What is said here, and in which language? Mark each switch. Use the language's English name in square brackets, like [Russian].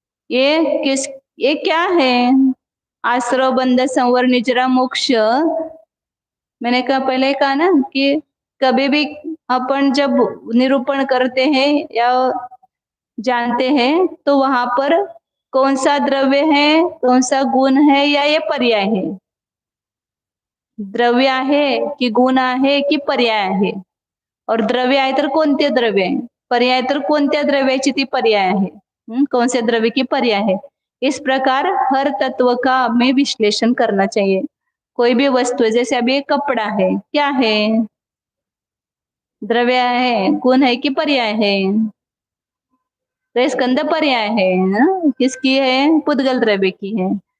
[Hindi] ये क्या है? आश्रव बंध संवर निजरा मोक्ष। मैंने पहले कहा ना कि कभी भी अपन जब निरूपण करते हैं या जानते हैं तो वहां पर कौन सा द्रव्य है, कौन सा गुण है, या ये पर्याय है। [Marathi] द्रव्य आहे की गुण आहे की पर्याय आहे। और द्रव्य आहे तर कोणते द्रव्य आहे, पर्याय तर कोणत्या द्रव्याची ती पर्याय आहे, [Hindi] कौन से द्रव्य की पर्याय है। इस प्रकार हर तत्व का हमें विश्लेषण करना चाहिए। कोई भी वस्तु है, जैसे अभी कपड़ा है, क्या है? द्रव्य है, गुण है कि पर्याय है? तो स्कंद पर्याय है ना? किसकी है? पुद्गल द्रव्य की है।